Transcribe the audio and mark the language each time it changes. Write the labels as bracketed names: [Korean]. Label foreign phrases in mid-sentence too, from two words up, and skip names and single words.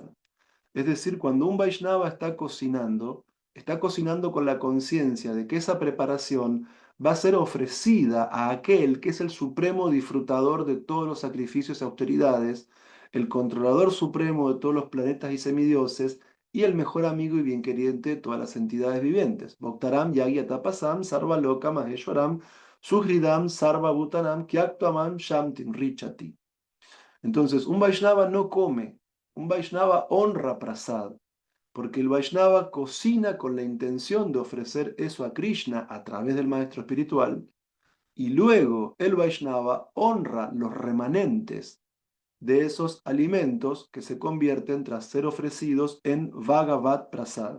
[Spanish] Es decir, cuando un Vaishnava está cocinando con la conciencia de que esa preparación va a ser ofrecida a aquel que es el supremo disfrutador de todos los sacrificios y austeridades, el controlador supremo de todos los planetas y semidioses, y el mejor amigo y bien queriente de todas las entidades vivientes. [Sanskrit] भक्तारम् यगि अतपसम् सर्व लोक महेश्वरम् सुहृदम् सर्व भूतानाम् क्यक्तमम् शम्तिम् ऋच्छति. [Spanish] Entonces, un Vaishnava no come, un Vaishnava honra prasad, porque el Vaishnava cocina con la intención de ofrecer eso a Krishna a través del maestro espiritual, y luego el Vaishnava honra los remanentes de esos alimentos que se convierten tras ser ofrecidos en Bhagavad Prasad.